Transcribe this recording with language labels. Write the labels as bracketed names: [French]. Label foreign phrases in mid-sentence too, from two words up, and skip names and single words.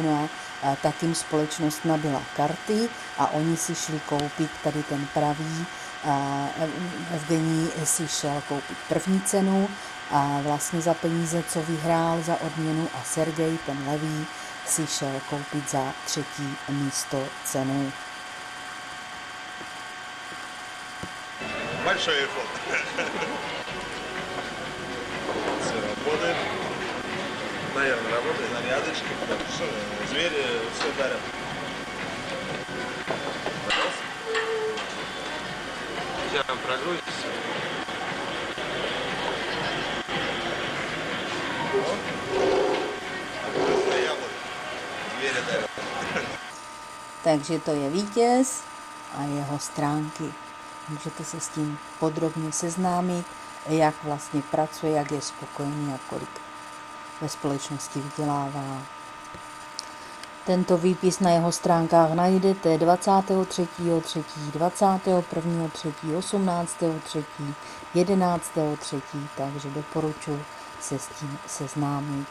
[Czech] No a takým společnost nabyla karty a oni si šli koupit tady ten pravý. Evgenij si šel koupit první cenu a vlastně za peníze, co vyhrál za odměnu, a Sergej, ten levý, si šel koupit za třetí místo cenu. [Russian] Большой эффект. Все работает. Наверное, работает. Зарядочки. Звери все дарят. Сейчас прогрузится. Вкусное яблоко. Звери дарят. [Czech] Takže to je vítěz a jeho stránky. Můžete se s tím podrobně seznámit, jak vlastně pracuje, jak je spokojený a kolik ve společnosti vydělává. Tento výpis na jeho stránkách najdete 23.3., 21.3., 18.3., 11.3., takže doporučuji se s tím seznámit.